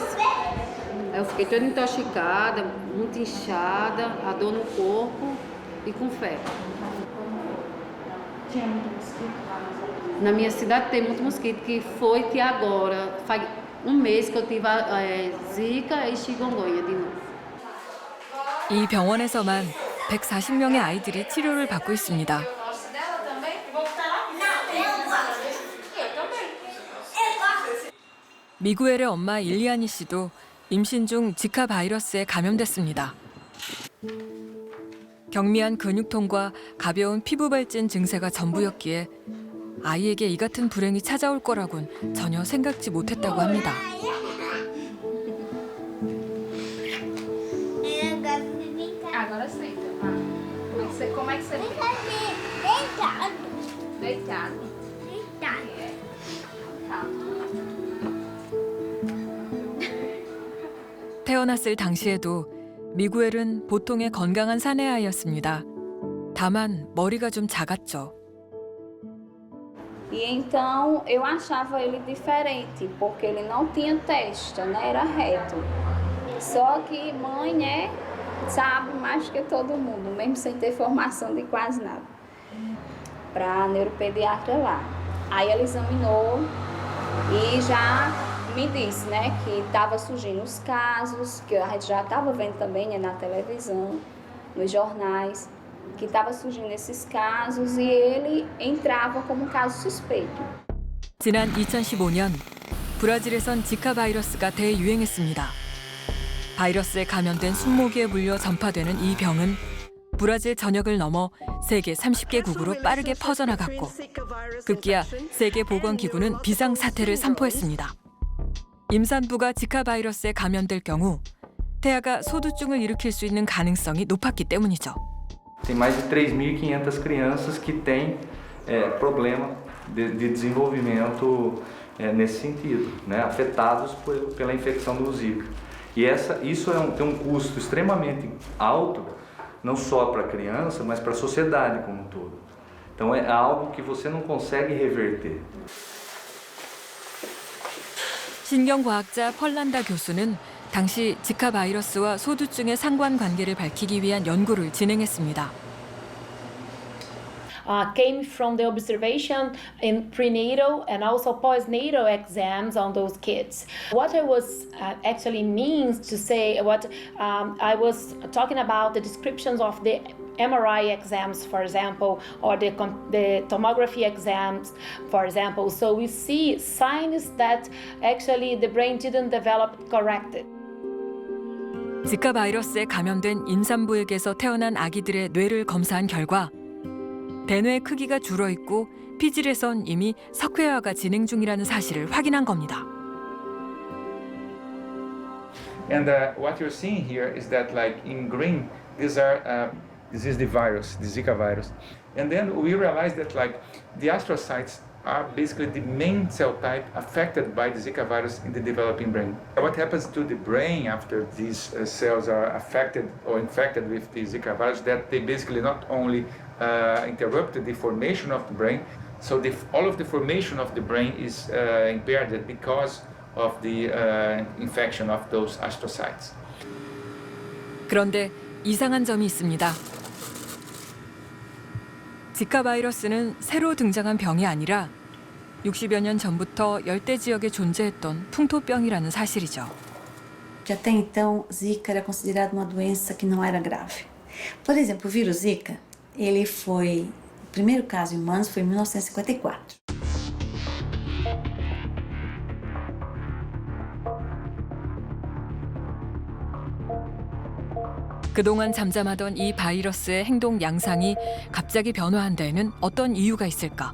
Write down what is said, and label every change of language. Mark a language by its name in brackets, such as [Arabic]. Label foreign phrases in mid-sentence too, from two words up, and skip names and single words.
[Portuguese] Aí eu fiquei toda intoxicada, muito inchada, a dor no corpo e com febre. Tinha muito mosquito? Na minha cidade tem muito mosquito, que agora, faz um mês que eu tive zika e chikungunya de novo. [Korean] 이 병원에서만 140명의 아이들이 치료를 받고 있습니다. 미구엘의 엄마 일리아니 씨도 임신 중 지카 바이러스에 감염됐습니다. 경미한 근육통과 가벼운 피부 발진 증세가 전부였기에 아이에게 이 같은 불행이 찾아올 거라곤 전혀 생각지 못했다고 합니다. [Portuguese] Agora senta. Como é que você fica? Deitado. Deitado. [Korean] 태어났을 당시에도 미구엘은 보통의 건강한 사내아이였습니다. 다만 머리가 좀 작았죠. [Portuguese] E então eu achava ele diferente, porque ele não tinha testa, né? Era reto. Só que mãe, né, sabe mais que todo mundo, mesmo sem ter formação de quase nada. Para a neuropediatra lá. Aí ela examinou e já me disse, né, que estava surgindo os casos, que a gente já estava vendo também, né, na televisão, nos jornais, que estava surgindo esses casos e ele entrava como caso suspeito. [Korean] 지난 2015년 브라질에선 지카 바이러스가 대유행했습니다. 바이러스에 감염된 순모기에 물려 전파되는 이 병은 브라질 전역을 넘어 세계 30개국으로 빠르게 퍼져나갔고 급기야 세계보건기구는 비상사태를 선포했습니다. 임산부가 지카 바이러스에 감염될 경우 태아가 소두증을 일으킬 수 있는 가능성이 높았기 때문이죠. [Portuguese] Tem mais de 3.500 crianças que têm problema de desenvolvimento nesse sentido, né, afetados pela infecção do Zika. E isso tem um custo extremamente alto, não só para a criança, mas para a sociedade como um todo. Então é algo que você não consegue reverter. [Korean] 신경과학자 펄란다 교수는 당시 지카 바이러스와 소두증의 상관관계를 밝히기 위한 연구를 진행했습니다. [English] Came from the observation in prenatal and also postnatal exams on those kids. What I was actually means to say, I was talking about the descriptions of the MRI exams, for example, or the tomography exams, for example. So we see signs that actually the brain didn't develop correctly. [Korean] 지카 바이러스에 감염된 임산부에게서 태어난 아기들의 뇌를 검사한 결과 대뇌 크기가 줄어 있고 피질에선 이미 석회화가 진행 중이라는 사실을 확인한 겁니다. [English] And what you're seeing here is that, like in green, this is the virus, the Zika virus. And then we realized that, like, the astrocytes are basically the main cell type affected by the Zika virus in the developing brain. What happens to the brain after these cells are affected or infected with the Zika virus, that they basically not only interrupt the formation of the brain. So all of the formation of the brain is impaired because of the infection of those astrocytes. [Korean] 그런데 이상한 점이 있습니다. 지카 바이러스는 새로 등장한 병이 아니라 60여 년 전부터 열대 지역에 존재했던 풍토병이라는 사실이죠. [Portuguese] Até então, Zika era considerada uma doença que não era grave. Por exemplo, o vírus Zika, ele foi, o primeiro caso em humanos foi em 1954. [Korean] 그동안 잠잠하던 이 바이러스의 행동 양상이 갑자기 변화한 데에는 어떤 이유가 있을까?